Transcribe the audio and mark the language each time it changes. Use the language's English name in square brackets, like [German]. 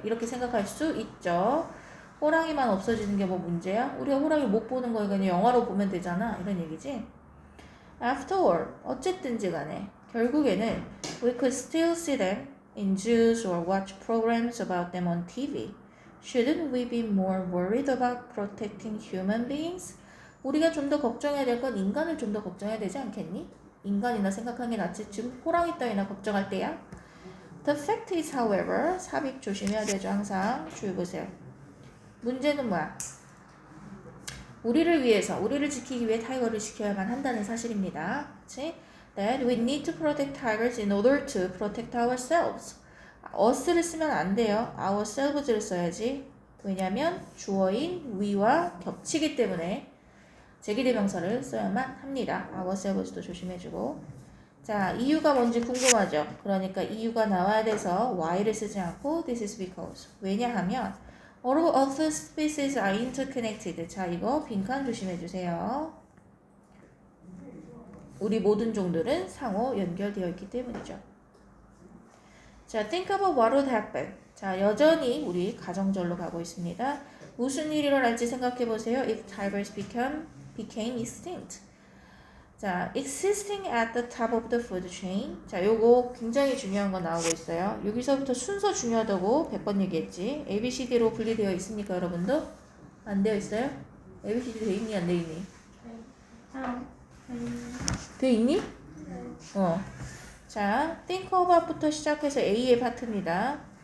[Korean] 이렇게 생각할 수 있죠. 호랑이만 없어지는 게 뭐 문제야? 우리가 호랑이 못 보는 거 그냥 영화로 보면 되잖아. 이런 얘기지. [English] After all, [Korean] 어쨌든지 간에 결국에는 [English] we could still see them in zoos or watch programs about them on TV. Shouldn't we be more worried about protecting human beings? [Korean] 우리가 좀 더 걱정해야 될 건 인간을 좀 더 걱정해야 되지 않겠니? 인간이나 생각하는 게 낫지. 지금 호랑이 따위나 걱정할 때야? [English] The fact is, however, 삽입 조심해야 되죠. [Korean] 항상 주의 보세요. 문제는 뭐야? 우리를 지키기 위해 타이거를 지켜야만 한다는 사실입니다. 그치? [English] That we need to protect tigers in order to protect ourselves. [Korean] us를 쓰면 안 돼요. ourselves를 써야지. 왜냐면 주어인 we와 겹치기 때문에 제기대명사를 써야만 합니다. ourselves도 조심해주고. 자, 이유가 뭔지 궁금하죠? 그러니까 이유가 나와야 돼서 why를 쓰지 않고 [English] this is because. 왜냐하면 all of the species are interconnected. [Korean] 자, 이거 빈칸 조심해주세요. 우리 모든 종들은 상호 연결되어 있기 때문이죠. [English] 자, think about what would happen. [Korean] 자, 여전히 우리 가정절로 가고 있습니다. 무슨 일이 일어날지 생각해보세요. [English] If tigers became extinct. 자, existing at the top of the food chain. [Korean] 자, 요거 굉장히 중요한 거 나오고 있어요. 여기서부터 순서 중요하다고 100번 얘기했지. ABCD로 분리되어 있습니까, 여러분도? 안 되어 있어요? ABCD 돼 있니, 안 돼 있니? 돼 있니? 자, think about부터 시작해서 A의 파트입니다.